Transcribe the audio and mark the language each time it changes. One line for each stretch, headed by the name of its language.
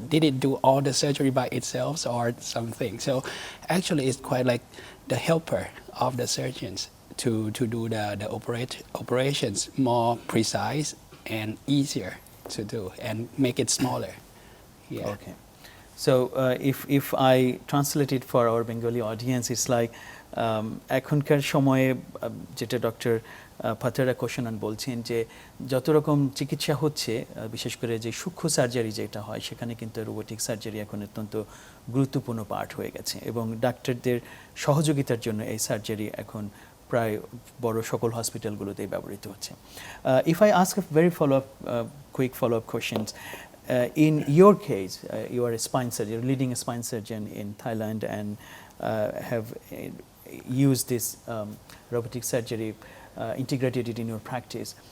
English: Did it do all the surgery by itself or something? So actually, it's quite like the helper of the surgeons to do the operations more precise and easier to do and make it smaller. Yeah. Okay. So if I translate it for our Bengali audience, it's like
Bangla: এখনকার সময়ে যেটা doctor পাতারা কোশানন বলছেন যে যত রকম চিকিৎসা হচ্ছে বিশেষ করে যে সূক্ষ্ম সার্জারি যেটা হয় সেখানে কিন্তু রোবোটিক সার্জারি এখন অত্যন্ত গুরুত্বপূর্ণ পার্ট হয়ে গেছে এবং ডাক্তারদের সহযোগিতার জন্য এই সার্জারি এখন প্রায় বড় সকল হসপিটালগুলোতেই ব্যবহৃত হচ্ছে।
English: If I ask a very quick follow-up questions, in your case, you are a spine surgeon, leading a spine surgeon in Thailand and have used this robotic surgery, integrated it in your practice.